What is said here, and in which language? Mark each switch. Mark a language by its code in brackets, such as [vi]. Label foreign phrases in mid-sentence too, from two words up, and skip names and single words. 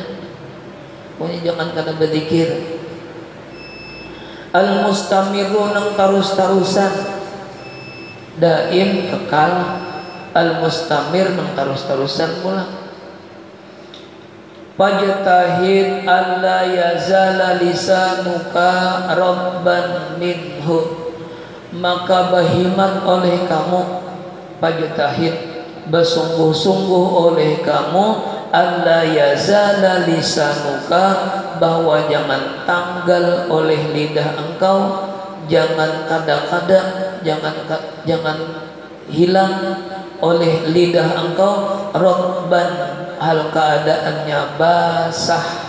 [bjn] Pokoknya jangan kada berzikir. [ar] المستمر [bjn] nang terus-terusan, daim kekal, [ar] المستمر [bjn] nang terus-terusan pula. [ar] فاجتهد ألا يزال لسانك رطبا منه, [bjn] maka berhimat oleh kamu, fajtahid bersungguh-sungguh oleh kamu, [ar] ألا يزال لسانك [bjn] bahwa jangan tanggal oleh lidah engkau, jangan kada-kada, jangan hilang oleh lidah engkau, rabban hal keadaannya basah.